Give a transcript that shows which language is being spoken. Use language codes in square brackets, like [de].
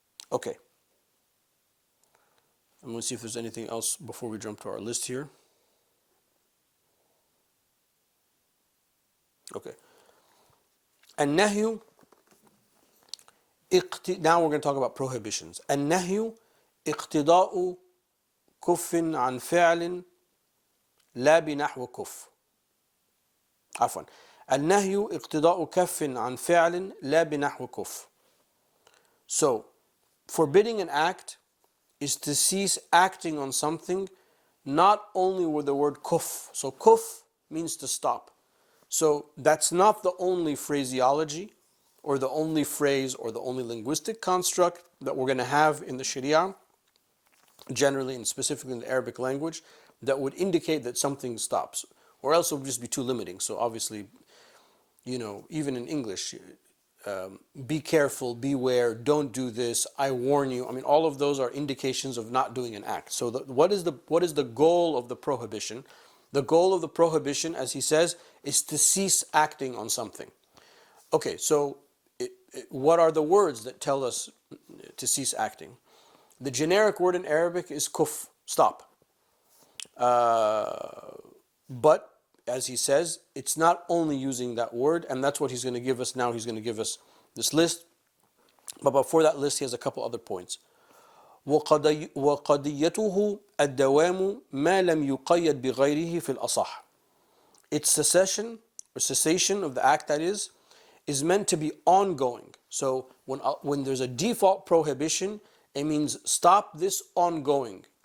[en] Okay. I'm going to see if there's anything else before we jump to our list here. Okay. النهي now we're going to talk about prohibitions. [ar] النهي اقتضاء كف عن فعل لا بنحو كف. عفوا. النهي اقتضاء كف عن فعل لا بنحو كف. [en] So, forbidding an act is to cease acting on something, not only with the word kuf. So kuf means to stop. So that's not the only phraseology or the only phrase or the only linguistic construct that we're going to have in the Sharia, generally and specifically in the Arabic language, that would indicate that something stops. Or else it would just be too limiting. So obviously, even in English, be careful, beware, don't do this, I warn you. I mean, all of those are indications of not doing an act. So what is the goal of the prohibition? The goal of the prohibition, as he says, is to cease acting on something. Okay, so what are the words that tell us to cease acting? The generic word in Arabic is kuf, stop. But as he says, it's not only using that word, and that's what he's going to give us now. He's going to give us this list. But before that list, he has a couple other points. [ar] وقضيته الدوام ما لم يقيد بغيره في الأصح. [en] Its cessation of the act, that is meant to be ongoing. So when there's a default prohibition, it means stop this ongoing.